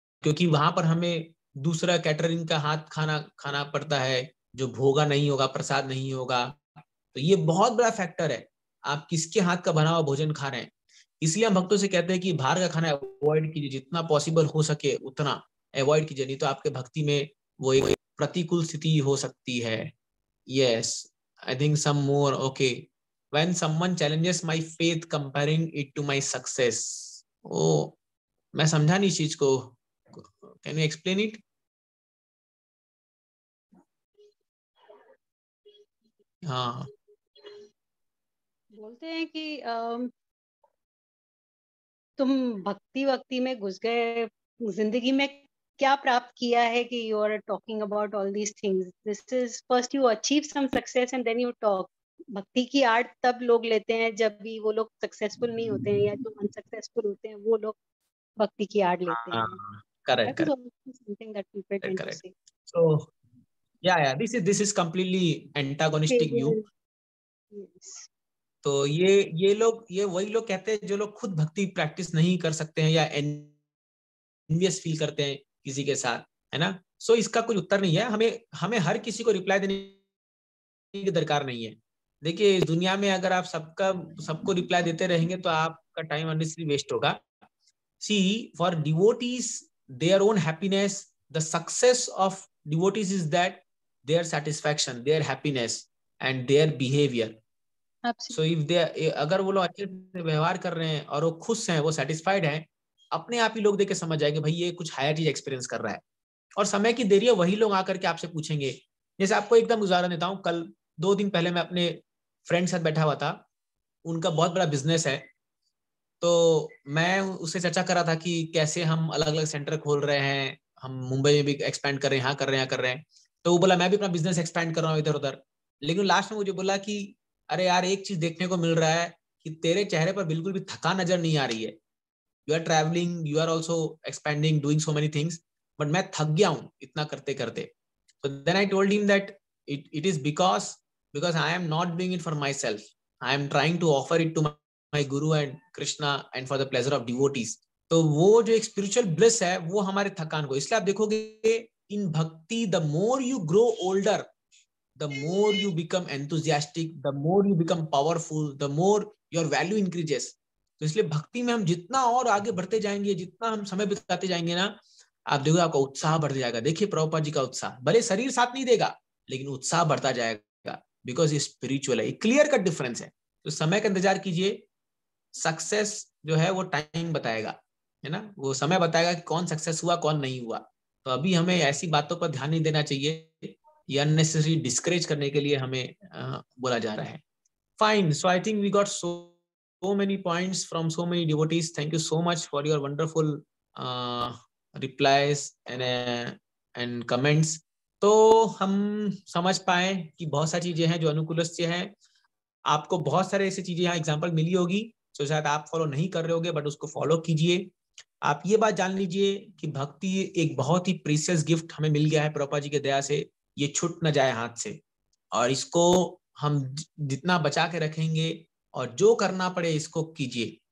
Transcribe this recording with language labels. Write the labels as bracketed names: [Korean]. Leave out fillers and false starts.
[Hindi] क्योंकि वहां पर हमें दूसरा कैटरिंग का हाथ खाना पड़ता है, जो भोगा नहीं होगा, प्रसाद नहीं होगा। तो ये बहुत बड़ा फैक्टर है, आप किसके हाथ का बना हुआ भोजन खा रहे हैं। इसलिए हम भक्तों से कहते हैं कि बाहर का खाना अवॉइड कीजिए, जितना पॉसिबल हो सके उतना अवॉइड कीजिए, नहीं तो आपके भक्ति में वो एक प्रतिकूल स्थिति हो सकती है। [English] Yes, I think some more okay. When someone challenges my faith comparing it to my success, oh [Hindi] मैं समझा नहीं इस चीज को, [English] can you explain it? [Hindi] हाँ, बोलते हैं कि तुम भक्ति में घुस गए, जिंदगी में क्या प्राप्त किया है कि [English] You are talking about all these things. This is first you achieve some success and then you talk. [Hindi] भक्ति की आर्ट तब लोग लेते हैं जब भी वो लोग सक्सेसफुल नहीं होते हैं, या जो अनसक्सेसफुल होते हैं वो लोग भक्ति की आर्ट लेते हैं। [English] Correct That is also something that people tend to say. So yeah, this is completely antagonistic view. Yes. [Hindi] तो ये लोग, ये वही लोग कहते हैं जो लोग खुद भक्ति प्रैक्टिस नहीं कर सकते हैं या एनवियस फील करते हैं किसी के साथ, है ना। सो इसका कुछ उत्तर नहीं है। हमें हर किसी को रिप्लाई देने की दरकार नहीं है। देखिए इस दुनिया में अगर आप सबको रिप्लाई देते रहेंगे तो आपका टाइम अननेसेसरी वेस्ट होगा। [English] See, for devotees, their own happiness, the success of devotees is that their satisfaction, their happiness and their behavior. So if they, [Hindi] अगर वो लोग अच्छे से व्यवहार कर रहे हैं और वो खुश हैं, वो satisfied हैं, अपने आप ही लोग देख के समझ जाएंगे भाई ये कुछ हायर चीज एक्सपीरियंस कर रहा है। और समय की देरी है, वही लोग आकर के आपसे पूछेंगे। जैसे आपको एकदम उदाहरण देता हूँ, कल 2 दिन पहले मैं अपने फ्रेंड साथ बैठा हुआ था, उनका बहुत बड़ा बिजनेस है, तो मैं उससे चर्चा कर रहा था कि कैसे हम अलग अलग सेंटर खोल रहे हैं, हम मुंबई में भी एक्सपैंड कर रहे हैं, यहाँ कर रहे हैं, यहाँ कर रहे हैं। तो वो बोला मैं भी अपना बिजनेस एक्सपैंड कर रहा हूँ इधर उधर। लेकिन लास्ट में मुझे बोला कि अरे यार एक चीज देखने को मिल रहा है कि तेरे चेहरे पर बिल्कुल भी थकान नजर नहीं आ रही है। [English] you are travelling, you are also expanding, doing so many things, but [Hindi] मैं थक गया हूँ इतना करते करते। [English] So then I told him that it is because I am not doing it for myself. I am trying to offer it to my Guru and Krishna and for the pleasure of devotees. [Hindi] तो वो जो एक spiritual bliss है वो हमारे थकान को, इसलिए आप देखोगे [English] in bhakti the more you grow older, the more you become enthusiastic, the more you become powerful, the more your value increases. [Hindi] तो इसलिए भक्ति में हम जितना और आगे बढ़ते जाएंगे, जितना हम समय बिताते जाएंगे ना, आप देखोगे आपका उत्साह बढ़ जाएगा। देखिए प्रभुपाद जी का उत्साह, भले शरीर साथ नहीं देगा लेकिन उत्साह बढ़ता जाएगा, बिकॉज ये स्पिरिचुअल है। क्लियर कट डिफरेंस है। तो समय का इंतजार कीजिए, सक्सेस जो है वो टाइम बताएगा, है ना, वो समय बताएगा कि कौन सक्सेस हुआ कौन नहीं हुआ। तो अभी हमें ऐसी बातों पर ध्यान नहीं देना चाहिए, ये अननेसेसरी डिस्करेज करने के लिए हमें बोला जा रहा है। [English] Fine, so I think we got so many points from so many devotees. Thank you so much for your wonderful replies and comments. [Hindi] तो हम समझ पाए कि बहुत सारी चीजें हैं जो अनुकूलस्य हैं। आपको बहुत सारे ऐसी चीजें यहाँ एग्जाम्पल मिली होगी जो शायद आप फॉलो नहीं कर रहे होगे, बट उसको फॉलो कीजिए। आप ये बात जान लीजिए कि भक्ति एक बहुत ही प्रीशियस गिफ्ट हमें मिल गया है प्रभुपाद जी की दया से, ये छूट न जाए हाथ से, और इसको हम जितना बचा के रखेंगे और जो करना पड़े इसको कीजिए।